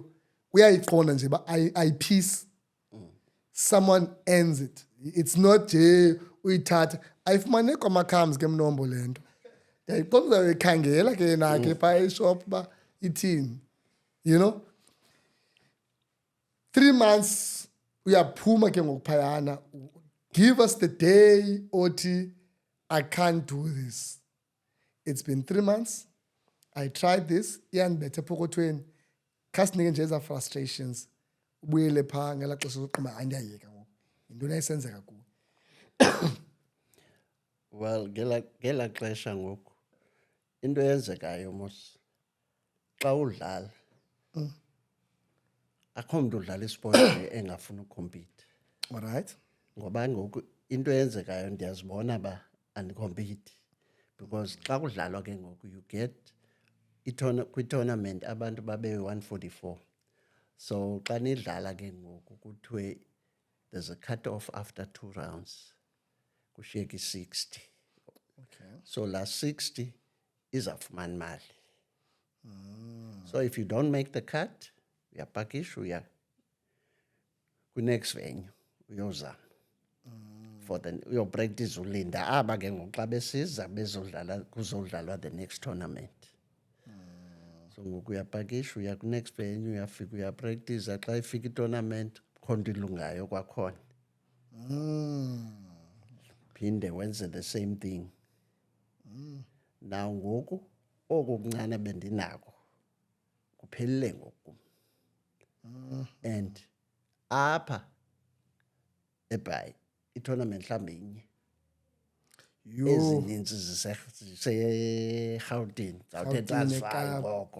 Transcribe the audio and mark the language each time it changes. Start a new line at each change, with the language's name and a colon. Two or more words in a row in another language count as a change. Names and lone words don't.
Xhosa: Uyayiqonda nje ba I-peace.
English: Someone ends it. It's not
Xhosa: nje uyithatha. Ayifumane kwaMakhams ke Mnombo lento. Yayiqonda uyikhangela ke nakhe pha eshop ba ithini.
English: You know?
Xhosa: 3 months uyaphuma ke ngokuphayana.
English: Give us the day othi I can't do this. It's been 3 months. I tried this.
Xhosa: Iyandibethe epokothweni. Khasinike nje eza frustrations. Ubuyele pha ngela xesha sokuqhuma andiyayeka ngoku. Yintoni ayisenzeka kuwe? Well, ngela xesha ngoku into eyenzekayo mos xa udlala akho mntu udlala isport nje engafuni ukucompete.
English: All right.
Xhosa: Ngoba ngoku into eyenzekayo ndiyazibona ba andicompete because xa kudlalwa ke ngoku
English: you get
Xhosa: kwi-tournament abantu babe 144. So xa nidlala ke ngoku kuthiwe
English: there's a cut off after 2 rounds.
Xhosa: Kushiyeka 60.
English: Okay. So last
Xhosa: 60 izafumana imali.
English: So if you don't make the cut,
Xhosa: uyapakisha uya ku-next venue uyozama.
English: For the
Xhosa: uyopractice ulinda aba ke ngoku xa besiza bezodlala kuzodlalwa
English: the next tournament.
Xhosa: So ngoku uyapakisha uya ku-next venue uyafika uyapractice xa ifika i-tournament khona ilungayo kwakhona. Phinde wenze
English: the same thing.
Xhosa: Now ngoku oku kuncane bendinako kuphelile ngoku. And apha eBhayi i-tournament mhlambe inye. Ezininzi zise-Gauteng zawuthe transfer ngoko.